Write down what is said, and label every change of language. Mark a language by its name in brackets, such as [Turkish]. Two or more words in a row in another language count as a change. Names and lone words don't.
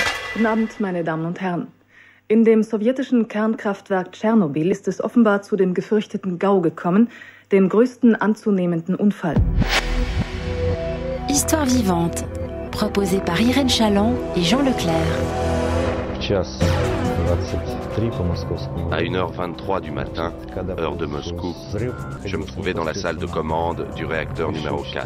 [German] Guten Abend, meine Damen und Herren. In dem sowjetischen Kernkraftwerk Tschernobyl ist es offenbar zu dem gefürchteten GAU gekommen, dem größten anzunehmenden Unfall. [French] Histoire vivante, proposée par Irène Chaland et Jean Leclerc. À 1h23 du matin, heure de Moscou, je me trouvais dans la salle de commande du réacteur numéro 4.